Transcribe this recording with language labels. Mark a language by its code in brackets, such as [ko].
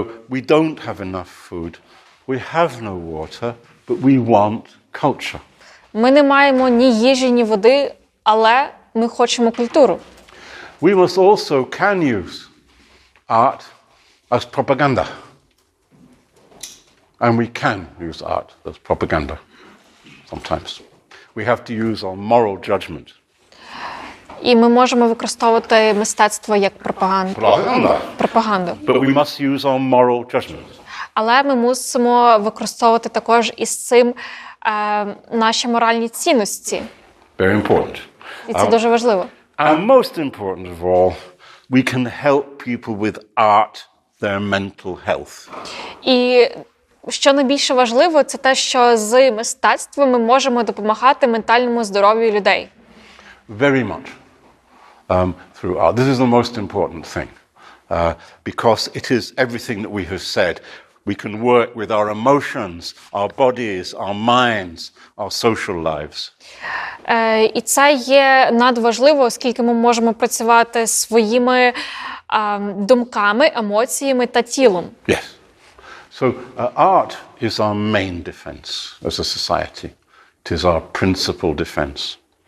[en] We don't have enough food. We have no water, but we want culture. [uk] Ми не маємо ні їжі, ні води, але ми хочемо культуру. [en] We must also can use art as propaganda. And we can use art as propaganda. sometimes. We have to use our moral judgment. [uk] І ми можемо використовувати мистецтво як пропаганду. [en] But we must use our moral judgment. [uk] Але ми мусимо використовувати також із цим наші моральні цінності. [en] Very important. [uk] І це дуже важливо. [en] And most important of all, we can help people with art, their mental health. [uk] І що найбільше важливо, це те, що з мистецтвом ми можемо допомагати ментальному здоров'ю людей. [en] Very much. Through art. This is the most important thing. Because it is everything that we have said. We can work with our emotions, our bodies, our minds, our social lives. [uk] І це є надважливо, оскільки ми можемо працювати своїми думками, емоціями та тілом. [en] Yes. So art is our main defense as a society. It is our principal defense.